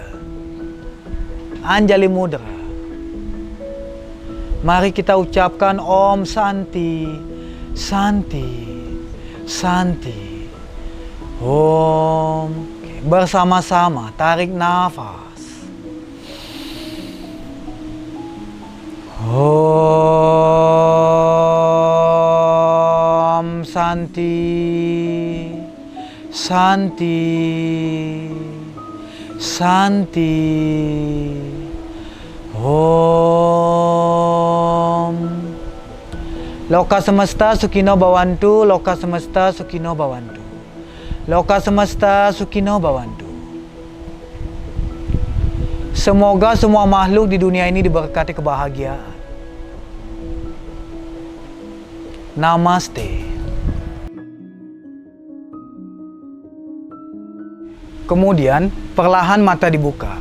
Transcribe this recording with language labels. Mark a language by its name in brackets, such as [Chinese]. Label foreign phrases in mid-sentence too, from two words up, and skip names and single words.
[Indonesian] Anjali Mudra. Mari kita ucapkan [Sanskrit] Om Santi, Santi, Santi. [Indonesian] Om. Bersama-sama tarik nafas. [Sanskrit] Om Santi, Santi, Santi. Om. Loka semesta Sukino Bhavantu, Loka semesta Sukino Bhavantu. Loka semesta Sukino Bhavantu. [Indonesian] Semoga semua makhluk di dunia ini diberkati kebahagiaan. Namaste. Kemudian perlahan mata dibuka.